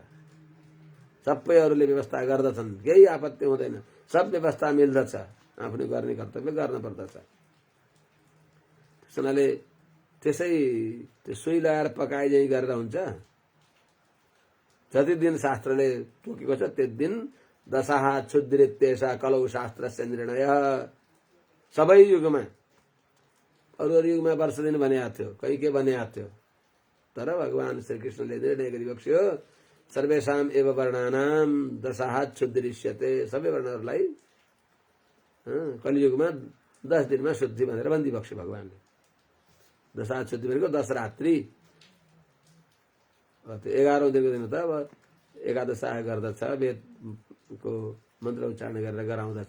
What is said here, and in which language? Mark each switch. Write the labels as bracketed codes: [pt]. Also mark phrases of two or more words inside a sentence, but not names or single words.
[ne] सबैहरूले व्यवस्था गर्दछन्, केही आपत्ति हुँदैन, सब व्यवस्था मिल्दछ, आफूले गर्ने कर्तव्य गर्न पर्दछ। त्यसैले त्यसै त्यो सुई लगाएर पकाए जै गरेर हुन्छ। जति दिन शास्त्रले तोकेको छ त्यति दिन [sa] दशः क्षुद्रित्येषा कलौ शास्त्रस्य निर्णय। [ne] सबै युगमा, अरू युगमा वर्ष दिन भनेको थियो, कहीँ के भनेको थियो, तर भगवान श्रीकृष्णले निर्णय गरिबक्स्यो [sa] सर्वेषां एव वर्णानां दशः क्षुद्रिष्यते। [ne] सबै वर्णहरूलाई कलियुगमा 10 दिनमा शुद्धि भनेर भनिदिबक्स्यो भगवानले। दशा शुद्धि भनेको 10 रात्रि। त्यो 11औं दिनको दिन त अब एकादशाह गर्दछ, वेदको मन्त्र उच्चारण गरेर गराउँदछ।